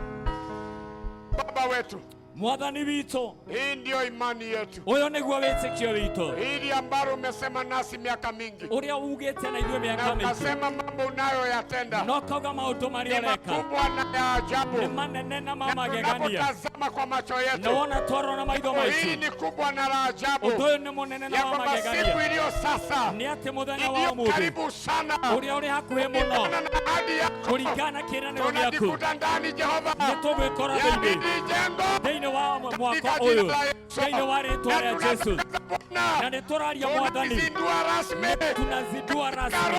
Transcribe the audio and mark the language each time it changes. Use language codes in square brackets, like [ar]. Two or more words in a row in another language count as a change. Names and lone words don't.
[sw] Baba wetu. [ki] Mwathani witũ. [sw] Hii ndio imani yetu. [ki] Ũyũ nĩguo wĩtĩkio witũ. [sw] Hili ambalo umesema nasi miaka mingi. [ki] Ũrĩa ugĩte na ithuĩ mĩaka mĩingĩ. [sw] Na ukasema mambo unayoyatenda. [ki] No kauga maũndũ marĩa ũreka. [sw] Ni makubwa na ya ajabu. [ki] Nĩ manene na ma magegania. [sw] Tunapotazama kwa macho yetu. [ki] Na wona twarwo na maitho maitũ. [sw] Hii ni kubwa na la ajabu. [ki] Ũndũ ũyũ nĩ mũnene na ma magegania. [sw] Siku iliyo sasa. [ki] Nĩ atĩ mũthenya wa ũmũthĩ. [sw] Karibu sana. [ki] Ũrĩa ũrĩ hakuhĩ mũno. Kũringana kĩĩranĩro gĩaku. [sw] Tunajikuta ndani Jehova. [ki] Nĩ tũgwĩkora thĩinĩ wa mwaka ũyũ. Thĩinĩ wa rĩĩtwa rĩa Jesũ. Na nĩ tũraria Mwathani. [sw] Tunazindua rasmi.